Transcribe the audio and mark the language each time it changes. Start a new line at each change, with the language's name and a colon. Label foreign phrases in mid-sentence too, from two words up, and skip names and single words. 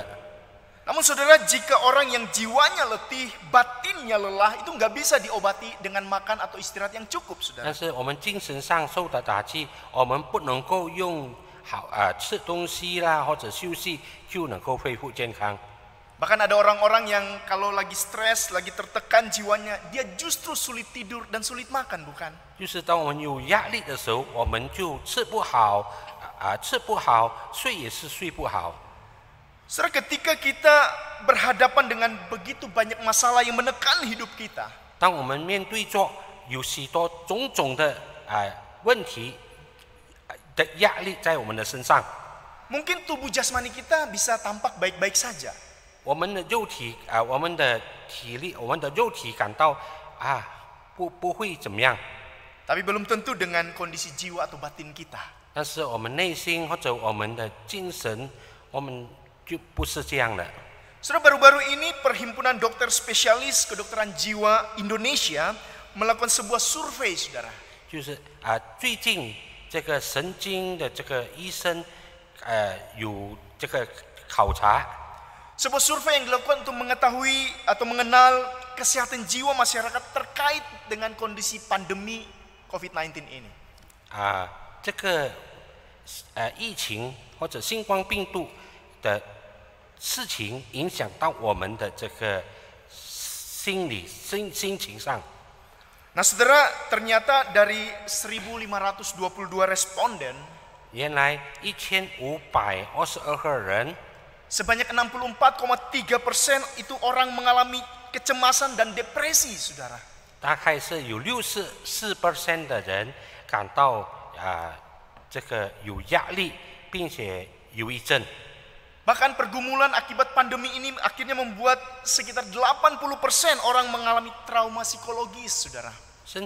Indonesian: Namun saudara, jika orang yang jiwanya letih, batinnya lelah, itu nggak bisa diobati dengan makan atau istirahat yang cukup, saudara.
Chinese: 但是我们精神上受的打击，我们不能够用吃东西啦或者休息就能够恢复健康。
Indonesian: Bahkan ada orang-orang yang kalau lagi stres, lagi tertekan jiwanya, dia justru sulit tidur dan sulit makan, bukan?
Chinese: 就是当我们有压力的时候，我们就吃不好，睡也是睡不好。
Indonesian: Saudara, ketika kita berhadapan dengan begitu banyak masalah yang menekan hidup kita,
Chinese: 当我们面对着有许多种种的问题的压力在我们的身上，
Indonesian: mungkin tubuh jasmani kita bisa tampak baik-baik saja.
Chinese: 我们的肉体我们的体力，我们的肉体感到不会怎么样，
Indonesian: Tapi belum tentu dengan kondisi jiwa atau batin kita.
Chinese: 但是我们内心或者我们的精神，我们就不是这样的。
Indonesian: Saudara, baru-baru ini Perhimpunan Dokter Spesialis Kedokteran Jiwa Indonesia melakukan sebuah survei, saudara.
Chinese: 就是最近这个神经的这个医生有这个考察。
Indonesian: Sebuah survei yang dilakukan untuk mengetahui atau mengenal kesehatan jiwa masyarakat terkait dengan kondisi pandemi COVID-19 ini.
Chinese: 这个疫情或者新冠病毒的事情影响到我们的这个心情上。
Indonesian: Nah saudara, ternyata dari 1522 responden,
Chinese: 原来1522个人，
Indonesian: sebanyak 64,3% itu orang mengalami kecemasan dan depresi, saudara.
Chinese: 大概是有64% 的人感到这个有压力，并且忧郁症。
Indonesian: Bahkan pergumulan akibat pandemi ini akhirnya membuat sekitar 80% orang mengalami trauma psikologis, saudara.